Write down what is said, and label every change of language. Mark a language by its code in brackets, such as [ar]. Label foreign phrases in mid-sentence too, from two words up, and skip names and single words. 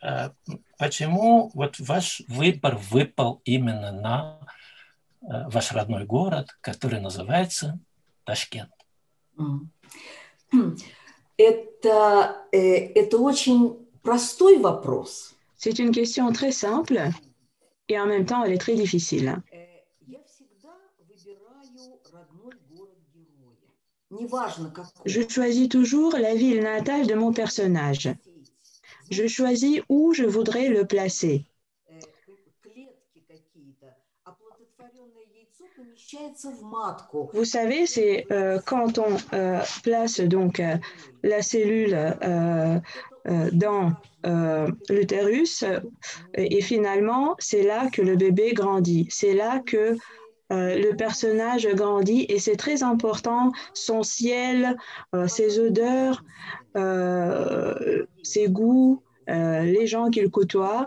[ru] Почему вот ваш выбор выпал именно на ваш родной город, который называется Ташкент? Это очень простой вопрос. [fr] C'est une question très simple et en même temps, elle est très difficile. [ru] неважно какой. [fr] Je choisis toujours la ville natale de mon personnage. Je choisis où je voudrais le placer. [ru] Клетки какие-то. Оплодотворенное яйцо помещается в матку. [fr] Vous savez, c'est quand on place donc la cellule dans l'utérus et finalement, c'est là que le bébé grandit. C'est là que le personnage grandit et c'est très important, son ciel, ses odeurs, ses goûts, les gens qu'il côtoie.